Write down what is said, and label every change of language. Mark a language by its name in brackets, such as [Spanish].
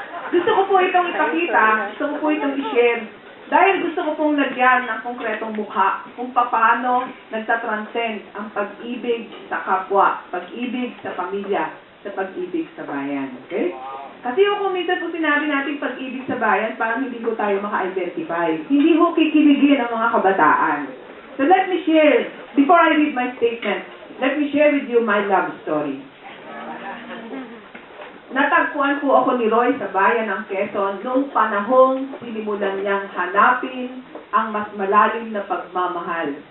[Filipino] Gusto ko po itong ipakita, gusto ko po itong i-share, dahil gusto ko pong lagyan ng konkretong mukha kung paano nagtatranscend ang pag-ibig sa kapwa, pag-ibig sa pamilya, sa pag-ibig sa bayan. Okay? Kasi yung minsan po sinabi natin pag-ibig sa bayan, parang hindi ko tayo maka-identify. Hindi ko kikiligin ang mga kabataan. [English] So let me share, before I read my statement, let me share with you my love story. [Filipino] Natagpuan po ako ni Roy sa bayan ng Quezon noong panahong sinimulan niyang hanapin ang mas malalim na pagmamahal.